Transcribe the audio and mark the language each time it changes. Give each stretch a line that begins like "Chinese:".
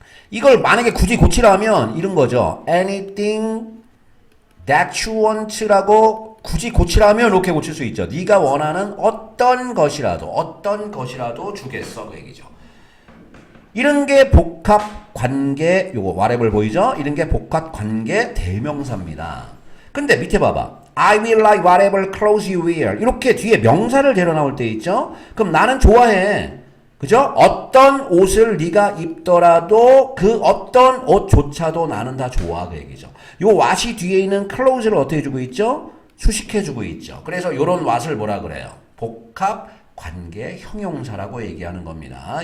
Korean: 이걸 만약에 굳이 고치라면 이런 거죠.
English: anything that you want
Korean: 라고 굳이 고치라면 이렇게 고칠 수 있죠. 네가 원하는 어떤 것이라도 주겠어. 그 얘기죠. 이런 게 복합관계, 요거 whatever 보이죠? 이런 게 복합관계 대명사입니다. 근데 밑에 봐봐.
English: I will like whatever clothes you wear.
Korean: 이렇게 뒤에 명사를 데려 나올 때 있죠? 그럼 나는 좋아해. 그죠? 어떤 옷을 네가 입더라도 그 어떤 옷조차도 나는 다 좋아. 그 얘기죠. 요 what이 뒤에 있는 clothes를 어떻게 해주고 있죠? 수식해주고 있죠. 그래서 요런 what을 뭐라 그래요? 복합 관계 형용사라고 얘기하는 겁니다.